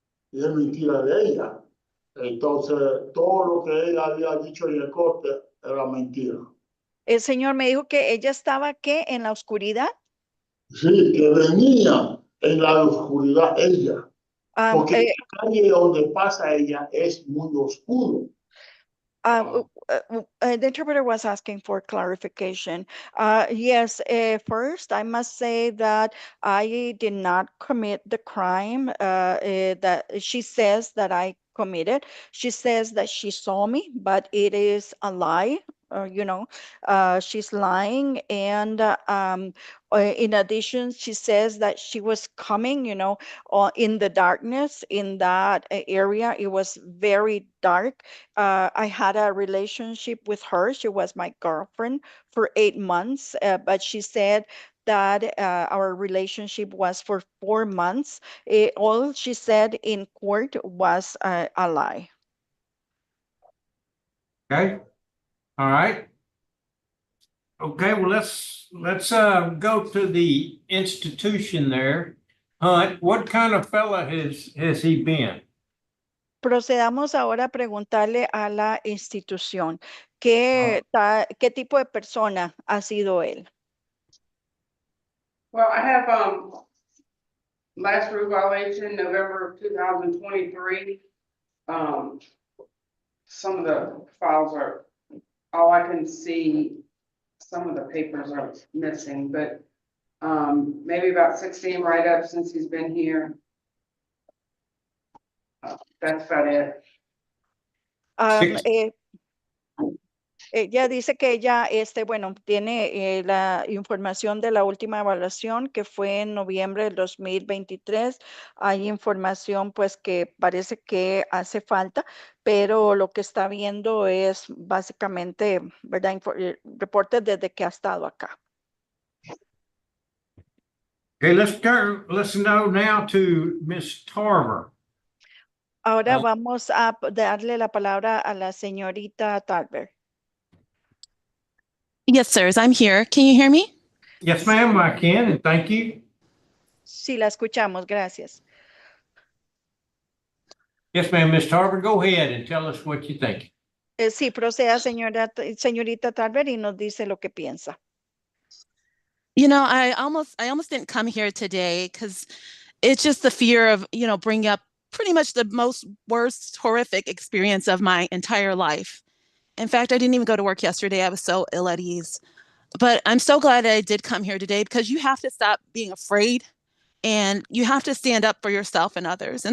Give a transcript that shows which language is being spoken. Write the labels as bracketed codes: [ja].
[es] Y es mentira de ella. Entonces, todo lo que ella había dicho en el corte era mentira. El señor me dijo que ella estaba, ¿qué? ¿En la oscuridad? Sí, que venía en la oscuridad ella. Um, eh, la calle donde pasa ella es muy oscuro. [en] The interpreter was asking for clarification. Yes, first, I must say that I did not commit the crime that she says that I committed. She says that she saw me, but it is a lie. She's lying. And in addition, she says that she was coming, in the darkness in that area. It was very dark. I had a relationship with her. She was my girlfriend for 8 months, but she said that our relationship was for 4 months. All she said in court was a lie. Okay, all right. Okay, well, let's go to the institution there. Hunt, what kind of fella has he been? [es] Procedamos ahora a preguntarle a la institución, ¿qué tipo de persona ha sido él? [en] Well, I have, last revocation, November of 2023. Some of the files are, all I can see, some of the papers are missing, but maybe about 16 write-ups since he's been here. That's about it. [es] Ella dice que ella, bueno, tiene la información de la última evaluación que fue en noviembre del 2023. Hay información pues que parece que hace falta, pero lo que está viendo es básicamente, ¿verdad? Reportes desde que ha estado acá. [en] Okay, let's go now to Miss Tarver. [es] Ahora vamos a darle la palabra a la señorita Tarver. [en] Yes, sirs, I'm here. Can you hear me? Yes, ma'am, I can, and thank you. [es] Sí, la escuchamos, gracias. [en] Yes, ma'am, Miss Tarver, go ahead and tell us what you think. [es] Sí, proceda, señorita Tarver, y nos dice lo que piensa. [en] You know, I almost didn't come here today because it's just the fear of, bringing up pretty much the most worst, horrific experience of my entire life. In fact, I didn't even go to work yesterday. I was so ill at ease. But I'm so glad I did come here today because you have to stop being afraid and you have to stand up for yourself and others.